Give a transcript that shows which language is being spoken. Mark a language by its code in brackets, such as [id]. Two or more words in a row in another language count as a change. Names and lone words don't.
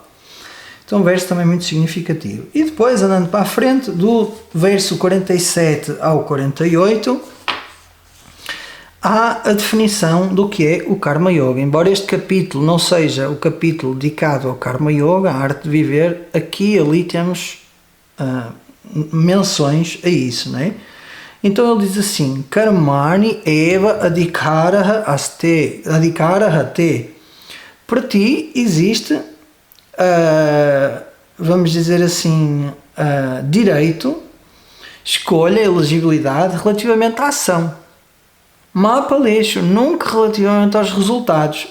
[pt] Então, um verso também muito significativo. E depois, andando para a frente, do verso 47 ao 48, há a definição do que é o Karma Yoga. Embora este capítulo não seja o capítulo dedicado ao Karma Yoga, a arte de viver, aqui e ali temos menções a isso, não é? Então ele diz assim: [sa] Karmani eva adhikaraha te. [pt] Para ti existe, vamos dizer assim, direito, escolha, elegibilidade relativamente à ação. [sa] Mapa lixo, [pt] nunca relativamente aos resultados.